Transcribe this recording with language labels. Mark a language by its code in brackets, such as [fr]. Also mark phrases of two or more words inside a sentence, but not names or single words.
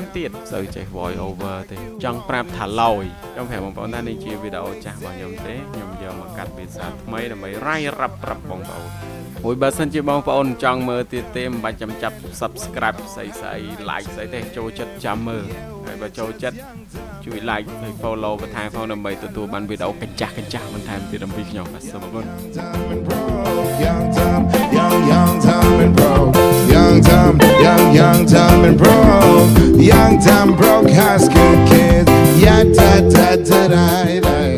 [km] ទៀតសូវចេះ [en] voice over [km] ទេចង់ប្រាប់ថាឡយខ្ញុំប្រាប់បងប្អូនថានេះជាវីដេអូចាស់របស់ខ្ញុំទេខ្ញុំយកមកកាត់ភាសាថ្មីដើម្បីរាយរាប់ប្រាប់បងប្អូនមួយបើសិនជាបងប្អូនចង់មើលទៀតទេមិនបាច់ចាំចាប់ subscribe ស្អី like ស្អីទេចូលចិត្តចាំមើលហើយបើចូលចិត្តជួយ like ហើយ follow បន្ថែមផងដើម្បីទទួលបានវីដេអូកញ្ចាស់បន្ថែមទៀតអំពីខ្ញុំបាទសូមអរគុណ [en] Young, dumb and broke. Young, dumb, broke high school kids. Yeah, da da da da da.